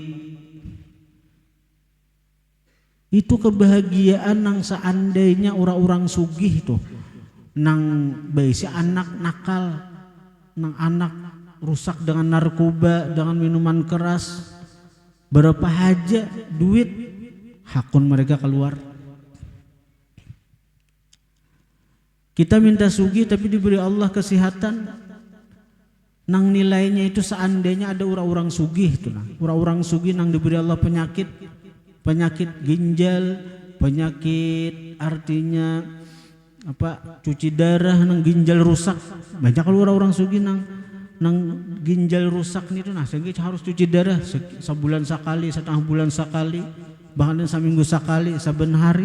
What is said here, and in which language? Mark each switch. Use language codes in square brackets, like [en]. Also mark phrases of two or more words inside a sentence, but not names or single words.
[bjn] Itu kebahagiaan nang seandainya orang-orang sugih tuh nang baisi anak nakal, nang anak rusak dengan narkoba, dengan minuman keras, berapa haja duit hakun mereka keluar. Kita minta sugih tapi diberi Allah kesehatan, nang nilainya itu seandainya ada orang-orang sugih tuh, orang-orang sugih nang diberi Allah penyakit ginjal, penyakit artinya apa, cuci darah, nang ginjal rusak. Banyak kalau orang-orang sugih nang ginjal rusak nih tuh, sehingga harus cuci darah sebulan sekali, setengah bulan sekali, bahkan seminggu sekali, saben hari.